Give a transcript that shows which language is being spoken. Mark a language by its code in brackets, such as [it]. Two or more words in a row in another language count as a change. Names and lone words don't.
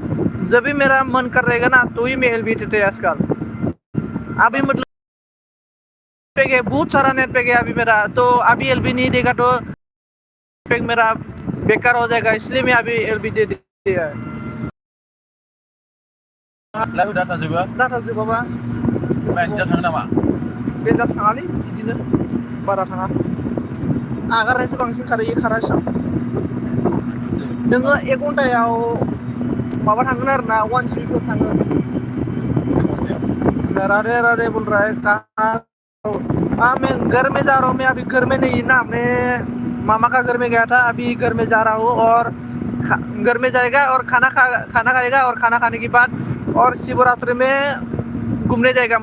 [hi] जब भी मेरा मन कर रहेगा ना तो ही मैं एलबी देते हैं आजकल। अभी मतलब पैक है, बहुत सारा [en] net pack [hi] है अभी मेरा, तो अभी एलबी नहीं देगा तो पैक मेरा बेकार हो जाएगा, इसलिए मैं अभी एलबी दे दिया है। [en] live data [brx] जोबाबा बेन्जार थाङो नामा? बेन्जार थाङालै बिदिनो बारा थाङा, आगारनायसो बांसिन खारा एसां। नोङो 1 घन्टायाव माबा थांगोन आरो ना 1 GB थाङो। [hi] राधे राधे बोल रहा है कहाँ हाँ मैं घर में जा रहा हूँ। मैं अभी घर में नहीं ना, मैं मामा का घर में गया था, अभी घर में जा रहा हूँ। और घर में जाएगा और खाना खाएगा और खाना खाने के बाद और शिवरात्रि में घूमने जाएगा।